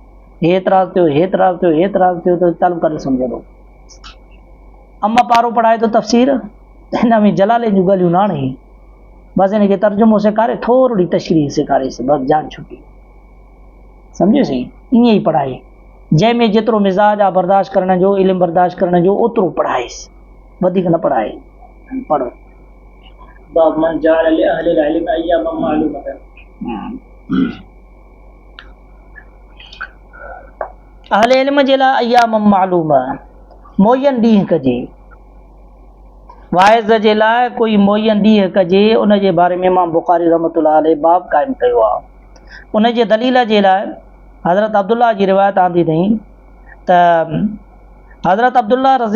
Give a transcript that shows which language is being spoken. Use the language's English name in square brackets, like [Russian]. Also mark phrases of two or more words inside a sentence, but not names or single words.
[Sindhi] थियो त तालिब कान सम्झंदो अम्मा पारो पढ़ाए थो तफ़सीर हिन में जलाले जूं ॻाल्हियूं न आणे बसि हिनखे तर्जुमो सेखारे थोरी तशरीह सेखारेसि बसि जान छुटी सम्झोसीं ईअं ई पढ़ाए जंहिंमें जेतिरो मिज़ाज आहे बर्दाश्त करण जो इल्मु बर्दाश्त करण जो ओतिरो पढ़ाएसि वधीक न पढ़ाए पढ़ो [Arabic] باب من جعل لأهل العلم أياما معلومة [Sindhi] अहले इल्म जे लाइ अय्याम मालूम मुअय्यन ॾींहं कजे वाइज़ जे लाइ कोई मुअय्यन ॾींहं कजे उन जे बारे में इमाम बुखारी [Arabic] رحمة الله عليه [Sindhi] बाब क़ाइमु कयो आहे उन जे दलील जे लाइ हज़रत अब्दुल्ला जी रिवायत आंदी अथई त हज़रत अब्दुल्ला रज़ी